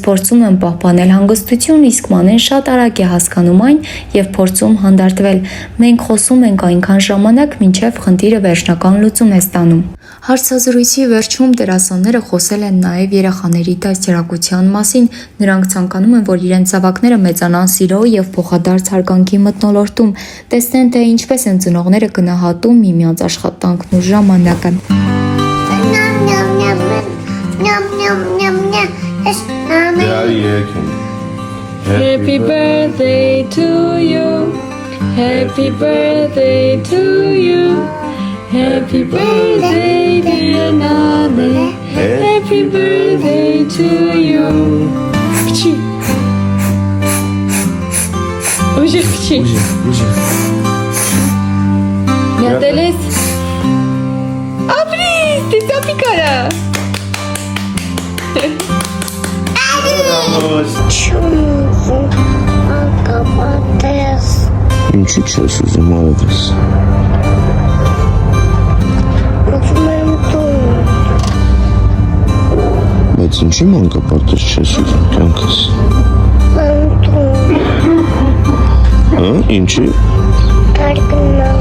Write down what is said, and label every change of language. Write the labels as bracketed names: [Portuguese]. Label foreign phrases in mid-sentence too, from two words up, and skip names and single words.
[Armenian] փորձում եմ պահպանել հանգստություն, իսկ Մանեն շատ արագ է հասկանում այն եւ փորձում հանդարտվել։ Մենք խոսում ենք այնքան ժամանակ, մինչեւ խնդիրը վերջնական լուծում է ստանում։ Հարցազրույցի վերջում դերասանները խոսել են նաև երեխաների դաստիարակության մասին։ Նրանք ցանկանում են, որ իրենց զավակները մեծանան սիրո եւ փոխադարձ հարգանքի մթնոլորտում, տեսնեն, թե ինչպես են ծնողները գնահատում միմյանց աշխատանքն ու ժամանակը։ [English] Happy birthday to you. Happy birthday to you. Happy birthday, dear Nane. Happy birthday to you. Pchi. Ужих, pchi. Natalis. Abris, te picara. [Armenian] Ինչու՞ չես ուզում ավես։ Բայց ինչի մանկապարտեզ չես ուզում կյանքս։ Հա, ինչի։